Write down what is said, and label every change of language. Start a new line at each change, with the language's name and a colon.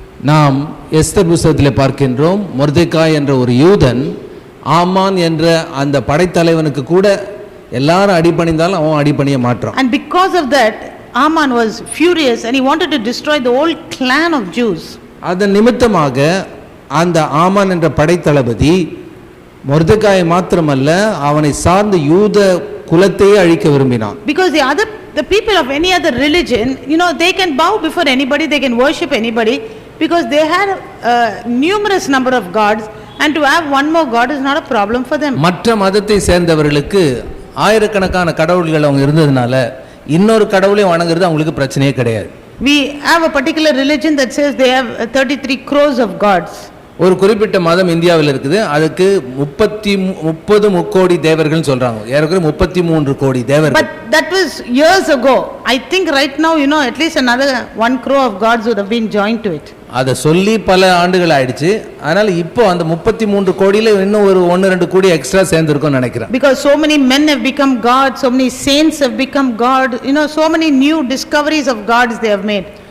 Tamil: நாம் எஸ்தர் புத்தகத்திலே பார்க்கின்றோம், மொர்தெகாய் என்ற ஒரு யூதன் ஆமான் என்ற அந்த படைத்தலைவனுக்கு கூட எல்லாரும் அடிபணிந்தாலும் அவன் அடிபணிய மாட்டான்.
English: And because of that, Aman was furious and he wanted to destroy the whole clan of Jews.
Tamil: அதன் நிமித்தமாக அந்த ஆமான் என்ற படைத்தளபதி மொர்தெகாயை மாத்திரமல்ல அவனை சார்ந்த யூத குலத்தையே அழிக்க விரும்பினான்.
English: Because the people of any other religion, they can bow before anybody, they can worship anybody, because they had a numerous number of gods, and to have one more god is not a problem for them.
Tamil: மற்ற மதத்தை சேர்ந்தவர்களுக்கு ஆயிரக்கணக்கான கடவுள்கள் அவங்க இருந்ததனால இன்னொரு கடவுளை வணங்குறது அவங்களுக்கு பிரச்சனையே கிடையாது.
English: We have a particular religion that says they have 33 crores of gods.
Tamil: ஒரு குறிப்பிட்ட மதம் இந்தியாவில் இருக்குது, அதுக்கு 30 முக்கோடி தேவர்கள் சொல்றாங்க. ஏறக்குறைய 33 கோடி தேவர்கள்.
English: But that was years ago. I think right now at least another 1 crore of gods would have been joined to it.
Tamil: அதை சொல்லி பல ஆண்டுகள் ஆயிடுச்சு. அதனால இப்போ அந்த 33 கோடியில இன்னும் ஒரு 1-2 கோடி எக்ஸ்ட்ரா சேர்ந்திருக்கும்னு நினைக்கிறேன்.
English: Because so many men have become gods, so many saints have become god, so many new discoveries of gods they have made.